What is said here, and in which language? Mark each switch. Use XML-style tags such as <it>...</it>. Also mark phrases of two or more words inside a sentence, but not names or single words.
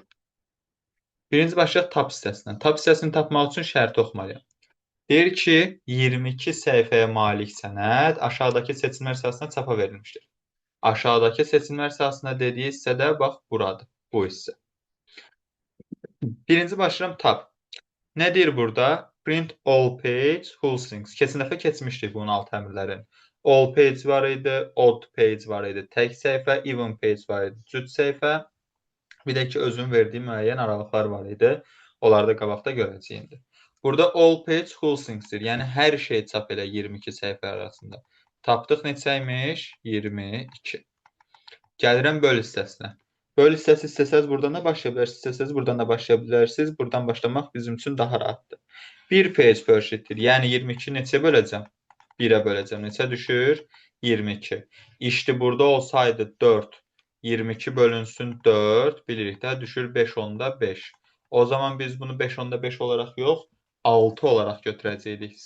<az>Birinci başlayaq tap hissəsindən. Tap hissəsini tapmaq üçün şərti oxumalıyam. Deyir ki, 22 səhifəyə malik sənəd aşağıdakı seçimlər sırasında çapa verilmişdir. Aşağıdakı seçimlər sırasında dediyi hissədə bax buradır, bu hissə. Birinci başlayıram tab. Nə deyir burada?</az> <en>Print all page, full strings.</en> <az>Keçən dəfə keçmişdik bunun alt əmrlərini.</az> <en>All page</en> <az>var idi,</az> <en>odd page</en> <az>var idi, tək səhifə,</az> <en>even page</en> <az>var idi, cüt səhifə. Bir də ki, özün verdiyi müəyyən aralıqlar var idi. Onları da qabaqda görəcəyindir. Burada</az> <en>all page, full stringsdir.</en> <az>Yəni, hər şey çap elə 22 səhifə arasında. Tapdıq neçəymiş? 22. Gəlirəm böl hissəsinə. Böl hissəsi istəsəz buradan da başlaya bilərsiniz, istəsəz buradan da başlaya bilərsiniz. Buradan başlamaq bizim üçün daha rahatdır. 1</az> <en>page per sheet-dir.</en> <az>Yəni 22 neçə böləcəm? 1-ə böləcəm. Neçə düşür? 22. İşte burada olsaydı 4. 22 bölünsün 4. Bilirik də düşür 5 onda 5. O zaman biz bunu 5 onda 5 olaraq yox, 6 olaraq götürəcəkdik.</az>